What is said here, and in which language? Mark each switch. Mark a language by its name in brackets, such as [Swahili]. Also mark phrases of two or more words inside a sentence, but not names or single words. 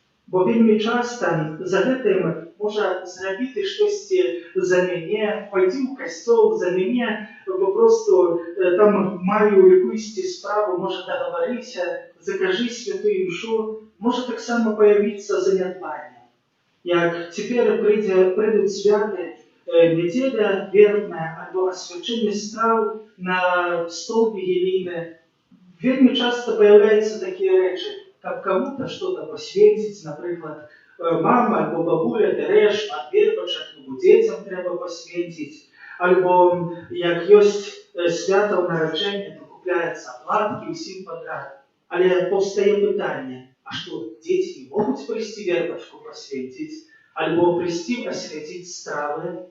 [Belarusian] Бо вельмі часта за гэтым можа зрабіць штосьці за мяне, пайдзі ў касцёл за мяне, попросту там маю якуюсьці справу, можа дагаварыся, закажы святую імшу, можа таксама паявіцца занядбанне. Як цяпер прыйдуць святы, нядзеля вербная альбо асвячэнне страў на столбе елейны, вельмі часта паяўляюцца такія рэчы, каб [Russian] кому-то что-то [Belarusian] посвеціць, напрыклад, мама альбо бабуля бярэ шмат вербачак, дзецям трэба посвеціць, альбо як ёсць свята ў нараджэння, то купляецца платкі ўсім падрад. Але паўстае пытанне, а што, дзеці не могуць прыйсці вербачку посвеціць, альбо прыйсці асвяціць стравы?